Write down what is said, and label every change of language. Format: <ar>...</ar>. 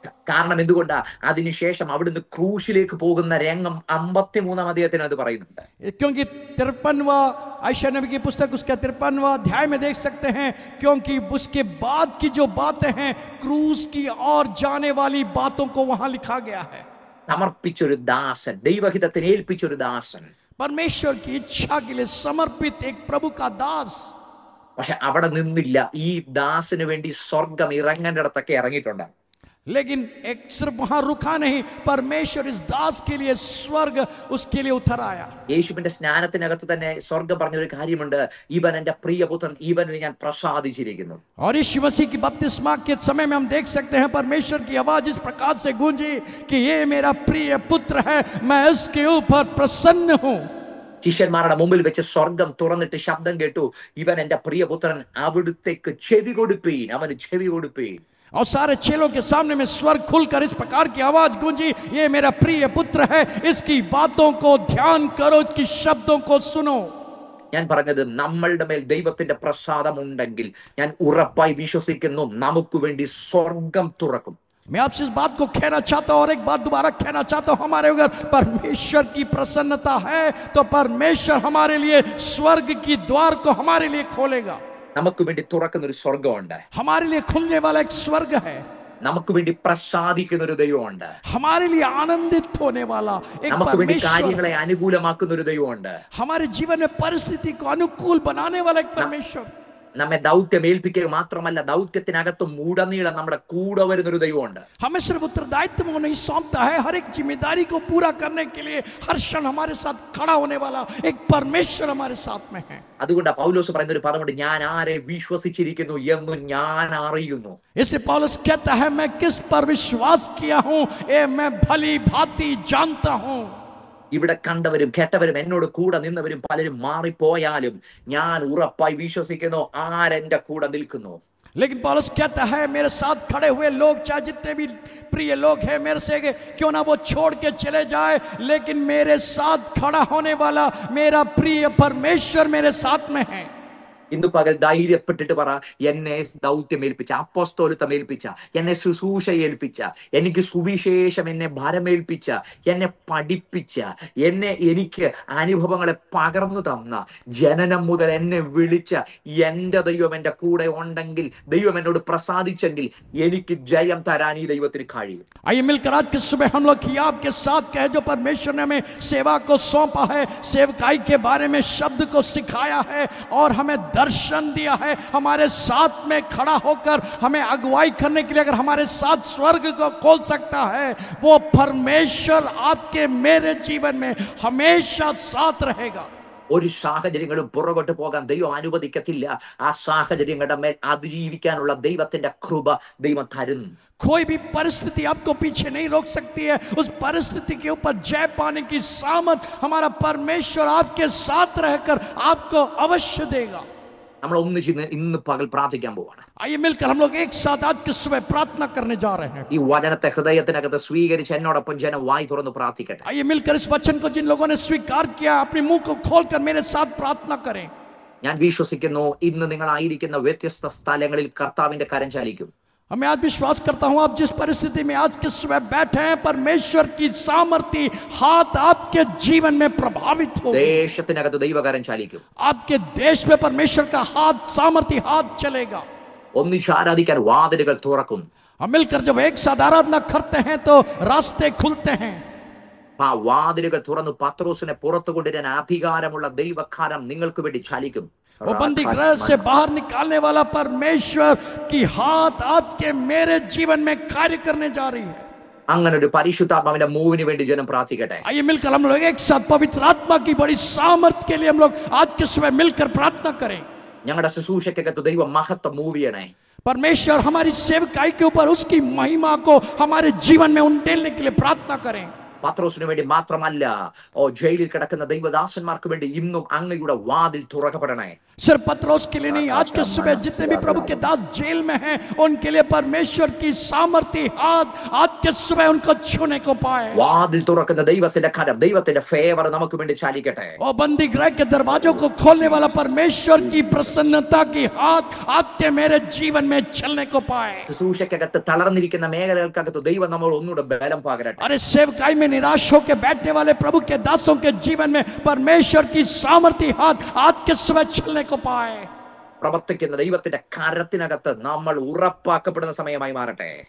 <ml>കാരണം എന്തുകൊണ്ടാ? അതിനുശേഷം അവിടുന്ന് ക്രൂശിലേക്ക് പോകുന്ന രംഗം 53-ാം അധ്യായത്തിനകത്ത് പറയുന്നുണ്ട്.</ml> <hi>क्योंकि 53वां यशायाह नबी की पुस्तक उसका 53वां अध्याय में देख सकते हैं, क्योंकि उसके बाद की जो बातें हैं क्रूस की और जाने वाली बातों को वहां लिखा गया है.</hi> <ml>സമർപ്പിച്ചൊരു ദാസൻ, ദൈവഹിതത്തിന് ഏൽപ്പിച്ചൊരു ദാസൻ,</ml> <hi>परमेश्वर की इच्छा के लिए समर्पित एक प्रभु का दास.</hi> <ml>പക്ഷെ അവിടെ നിന്നില്ല. ഈ ദാസന് വേണ്ടി സ്വർഗം ഇറങ്ങേണ്ടിടത്തൊക്കെ ഇറങ്ങിയിട്ടുണ്ട്.</ml> <hi>लेकिन एक सिर्फ वहां रुका नहीं, परमेश्वर इस दास के लिए स्वर्ग उसके लिए उतर आया.</hi> <ml>യേശുവിന്റെ സ്നാനത്തിനകത്ത് തന്നെ സ്വർഗം പറഞ്ഞൊരു കാര്യമുണ്ട്, ഇവൻ എന്റെ പ്രിയപുത്രൻ, ഇവനിൽ ഞാൻ പ്രസാദിച്ചിരിക്കുന്നു.</ml> <hi>और यीशु मसीह की बपतिस्मा के समय में हम देख सकते हैं परमेश्वर की आवाज इस प्रकार से गूंजी कि ये मेरा प्रिय पुत्र है, मैं इसके ऊपर प्रसन्न हूं.</hi> <ml>ശിഷ്യന്മാരുടെ മുമ്പിൽ വെച്ച് സ്വർഗം തുറന്നിട്ട് ശബ്ദം കേട്ടു, ഇവൻ എന്റെ പ്രിയപുത്രൻ, അവിടുത്തേക്ക് ചെവി കൊടുപ്പീൻ, അവന് ചെവി കൊടുപ്പീൻ.</ml> <hi>और सारे चेलों के सामने में स्वर्ग खुलकर इस प्रकार की आवाज गूंजी, ये मेरा प्रिय पुत्र है, इसकी बातों को ध्यान करो, इसकी शब्दों को सुनो.</hi> <ml>ഞാൻ പറഞ്ഞത്, നമ്മളുടെ മേൽ ദൈവത്തിന്റെ പ്രസാദം ഉണ്ടെങ്കിൽ ഞാൻ ഉറപ്പായി വിശ്വസിക്കുന്നു നമുക്ക് വേണ്ടി സ്വർഗം തുറക്കും.</ml> <hi>मैं आपसे इस बात को कहना चाहता हूं और एक बात दोबारा कहना चाहता हूं, हमारे अगर परमेश्वर की प्रसन्नता है तो परमेश्वर हमारे लिए स्वर्ग की द्वार को हमारे लिए खोलेगा।</hi> <ml>നമുക്ക് വേണ്ടി തുറക്കുന്ന ഒരു സ്വർഗമുണ്ട്.</ml> <hi>हमारे लिए खुलने वाला एक स्वर्ग है।</hi> <ml>നമുക്ക് വേണ്ടി പ്രസാദിക്കുന്ന ഒരു ദൈവമുണ്ട്.</ml> <hi>हमारे लिए आनंदित होने वाला एक</hi> <ml>നമുക്ക് വേണ്ടി</ml> <hi>परमेश्वर,</hi> <ml>കാര്യങ്ങളെ അനുകൂലമാക്കുന്ന ഒരു ദൈവമുണ്ട്.</ml> <hi>हमारे जीवन में परिस्थिति को अनुकूल बनाने वाला एक परमेश्वर,</hi> <ml>നമ്മെ ദൗത്യം ഏൽപ്പിക്കുക മാത്രമല്ല, ദൗത്യത്തിനകത്ത് ഉടനീളം നമ്മുടെ കൂടെ വരുന്നൊരു ദൈവമുണ്ട്.</ml> <hi>हमें सिर्फ उत्तरदायित्व को नहीं सौंपता है, हर एक जिम्मेदारी को पूरा करने के लिए हर क्षण हमारे साथ खड़ा होने वाला एक परमेश्वर हमारे साथ में है।</hi> <ml>അതുകൊണ്ട് പൗലോസ് പറയുന്ന ഒരു പദമുണ്ട്, ഞാൻ ആരെ വിശ്വസിച്ചിരിക്കുന്നു എന്ന് ഞാൻ അറിയുന്നു.</ml> <hi>इसे पौलुस कहता है, मैं किस पर विश्वास किया हूं ये मैं भली भांति जानता हूं।</hi> <ml>ഇവിടെ കണ്ടവരും കേട്ടവരും എന്നോട് കൂടെ നിന്നവരും പലരും മാറിപ്പോയാലും ഞാൻ ഉറപ്പായി വിശ്വസിക്കുന്നു ആരെന്റെ കൂടെ നിൽക്കുന്നു.</ml> <hi>लेकिन पौलुस कहता है, मेरे साथ खड़े हुए लोग चाहे जितने भी प्रिय लोग हैं मेरे से, क्यों ना वो छोड़ के चले जाए, लेकिन मेरे साथ खड़ा होने वाला मेरा प्रिय परमेश्वर मेरे साथ में है।</hi> <ml>ഇന്ന് പകൽ ധൈര്യപ്പെട്ടിട്ട് പറ, എന്നെ ദൗത്യം ഏൽപ്പിച്ച, അപ്പോസ്തോലിത്തം ഏൽപ്പിച്ച, എന്നെ ശുശ്രൂഷ ഏൽപ്പിച്ച, എനിക്ക് സുവിശേഷം എന്നെ ഭരമേൽപ്പിച്ച, എന്നെ പഠിപ്പിച്ച, എനിക്ക് അനുഭവങ്ങളെ പകർന്നു തന്ന, ജനനം മുതൽ എന്നെ വിളിച്ച എന്റെ ദൈവം എന്റെ കൂടെ ഉണ്ടെങ്കിൽ, ദൈവം എന്നോട് പ്രസാദിച്ചെങ്കിൽ എനിക്ക് ജയം തരാൻ ഈ ദൈവത്തിന് കഴിയും.</ml> <hi>आइए मिलकर आज के सुबह हम लोग खियाब के साथ कहे, जो परमेश्वर ने हमें सेवा को सौंपा है, सेवकाई के बारे में शब्द को सिखाया है और हमें दर्शन दिया है, हमारे साथ में खड़ा होकर हमें अगुवाई करने के लिए अगर हमारे साथ स्वर्ग को खोल सकता है, वो परमेश्वर आपके मेरे जीवन में हमेशा साथ रहेगा।</hi> <ml>ഒരു സാഹചര്യങ്ങളും പുറകോട്ട് പോകാൻ ദൈവം അനുവദിക്കത്തില്ല. ആ സാഹചര്യങ്ങളുടെ മേൽ അതിജീവിക്കാനുള്ള ദൈവത്തിന്റെ കൃപ ദൈവം തരുന്നു.</ml> <hi>कोई भी परिस्थिति आपको पीछे नहीं रोक सकती है। उस परिस्थिति के ऊपर जय पाने की सामर्थ हमारा परमेश्वर आपके साथ रहकर आपको अवश्य देगा।</hi> <ml>നമ്മൾ ഒന്നിച്ച് ഇന്ന് പകൽ പ്രാർത്ഥിക്കാൻ പോവാണ്.</ml> <hi>आइए मिलकर हम लोग एक साथ आज के सुबह प्रार्थना करने जा रहे हैं।</hi> <ml>ഈ വചനത്തെ ഹൃദയത്തിനകത്ത് സ്വീകരിച്ച് എന്നോടൊപ്പം ജനം വായി തുറന്ന് പ്രാർത്ഥിക്കട്ടെ.</ml> <hi>आइए मिलकर इस वचन को जिन लोगों ने स्वीकार किया अपने मुंह को खोलकर मेरे साथ प्रार्थना करें।</hi> <ml>ഞാൻ വിശ്വസിക്കുന്നു ഇന്ന് നിങ്ങളായിരിക്കുന്ന വ്യത്യസ്ത സ്ഥലങ്ങളിൽ കർത്താവിന്റെ കരം ചലിക്കും.</ml> <hi>मैं आज विश्वास करता हूं आप जिस परिस्थिति में आज के सुबह बैठे हैं, परमेश्वर की सामर्थी हाथ आपके जीवन में प्रभावित हो।</hi> <ml>ദേശത്തിനകത്ത് ദൈവകരം ചലിക്കും.</ml> <hi>आपके देश में परमेश्वर का हाथ, सामर्थी हाथ चलेगा।</hi> <ml>ഒന്നിച്ച് ആരാധിക്കാൻ വാതിലുകൾ തുറക്കും.</ml> <hi>हम मिलकर जब एक साथ आराधना करते हैं तो रास्ते खुलते हैं।</hi> <ml>ആ വാതിലുകൾ തുറന്നു പത്രോസിനെ പുറത്തു കൊണ്ടുവരാൻ അധികാരമുള്ള ദൈവകരം നിങ്ങൾക്ക് വേണ്ടി ചലിക്കും.</ml> <hi>वो बंदी गृह से बाहर निकालने वाला परमेश्वर की हाथ आपके मेरे जीवन में कार्य करने जा रही है।</hi> <ml>അങ്ങനെ ഒരു പരിശുദ്ധാത്മാവിന്റെ മൂവിന് വേണ്ടി ജനം പ്രാർത്ഥിക്കട്ടെ.</ml> <hi>आइए मिलकर हम लोग एक साथ पवित्र आत्मा की बड़ी सामर्थ के लिए हम लोग आज के सुबह मिलकर प्रार्थना करें।</hi> <ml>ഞങ്ങളുടെ ശുശ്രൂഷയ്ക്കകത്ത് ദൈവം മഹത്വം മൂവ് ചെയ്യണേ.</ml> <hi>परमेश्वर हमारी सेवकाई के ऊपर उसकी महिमा को हमारे जीवन में उंडेलने के लिए प्रार्थना करें।</hi> <ml>പത്രോസിന് വേണ്ടി മാത്രമല്ല, ജയിലിൽ കിടക്കുന്ന ദൈവദാസന്മാർക്ക് വേണ്ടി ഇന്നും അങ്ങയുടെ വാതിൽ തുറക്കപ്പെടണേ.</ml> <hi>सिर्फ पत्रोस के लिए नहीं, आज के सुबह जितने भी प्रभु के दास जेल में हैं उनके लिए परमेश्वर की सामर्थी हाथ आज के सुबह उनको छूने को पाए।</hi> <ml>വാതിൽ തുറക്കുന്ന ദൈവത്തിന്റെ കരം, ദൈവത്തിന്റെ ഫേവർ നമുക്ക് വേണ്ടി ചലിക്കട്ടെ.</ml> <hi>और बंदी गृह के दरवाजों को खोलने वाला परमेश्वर की प्रसन्नता की हाथ आपके मेरे जीवन में चलने को पाए।</hi> <ml>ശുശ്രൂഷയ്ക്കകത്ത് തളർന്നിരിക്കുന്ന മേഖലകൾക്കകത്ത് ദൈവം നമ്മൾ ഒന്നുകൂടെ ബലം പകരട്ടെ.</ml> <hi>अरे सेवकाई में निराश होकर बैठने वाले प्रभु के दासों के जीवन में परमेश्वर की सामर्थी हाथ आज के सुबह चलने को पाए।</hi> <ml>പ്രവർത്തിക്കുന്ന ദൈവത്തിന്റെ കരത്തിനകത്ത് നമ്മൾ ഉറപ്പാക്കപ്പെടുന്ന സമയമായി മാറട്ടെ.</ml>